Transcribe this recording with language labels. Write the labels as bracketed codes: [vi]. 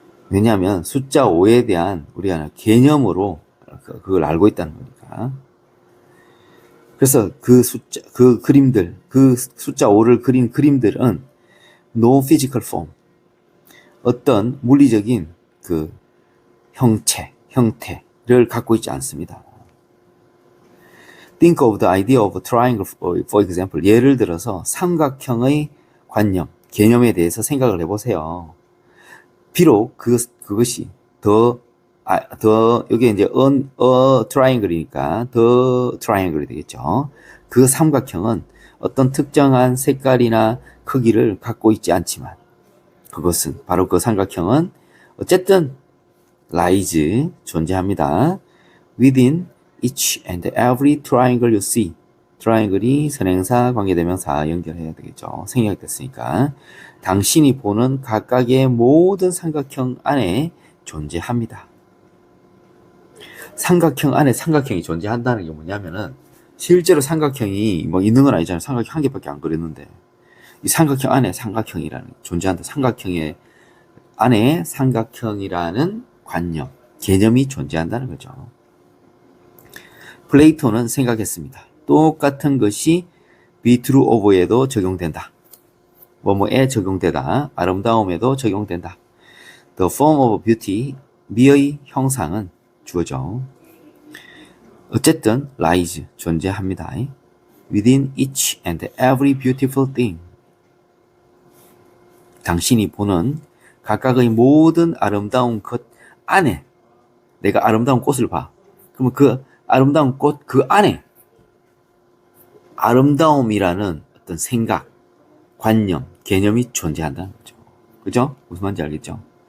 [ko] 왜냐하면 숫자 5에 대한 우리가 개념으로 그걸 알고 있다는 거니까. 그래서 그 그림들, 그 숫자 5를 그린 그림들은 [en] no physical form, [ko] 어떤 물리적인 그 형태를 갖고 있지 않습니다. [en] Think of the idea of a triangle, for example. [ko] 예를 들어서 삼각형의 관념, 개념에 대해서 생각을 해보세요. 비록 그것이 더 여기 이제 트라이앵글이니까 더 트라이앵글이 되겠죠. 그 삼각형은 어떤 특정한 색깔이나 크기를 갖고 있지 않지만 그것은 바로 그 삼각형은 어쨌든 lies 존재합니다. [en] within each and every triangle you see. [ko] 트라이앵글이 선행사, 관계대명사 연결해야 되겠죠. 생략이 됐으니까. 당신이 보는 각각의 모든 삼각형 안에 존재합니다. 삼각형 안에 삼각형이 존재한다는 게 뭐냐면은 실제로 삼각형이 뭐 있는 건 아니잖아요. 삼각형 한 개밖에 안 그렸는데 이 삼각형 안에 삼각형이라는 존재한다. 삼각형의 안에 삼각형이라는 관념, 개념이 존재한다는 거죠. 플레이토는 생각했습니다. 똑같은 것이 [en] be true of [ko] 에도 적용된다. 뭐뭐에 적용되다. 아름다움에도 적용된다. [en] The form of beauty, [ko] 미의 형상은 주어져. 어쨌든 lies 존재합니다. [en] Within each and every beautiful thing. [ko] 당신이 보는 각각의 모든 아름다운 것 안에 내가 아름다운 꽃을 봐. 그러면 그 아름다운 꽃 그 안에 아름다움이라는 어떤 생각, 관념, 개념이 존재한다는 거죠. 그죠? 무슨 말인지 알겠죠?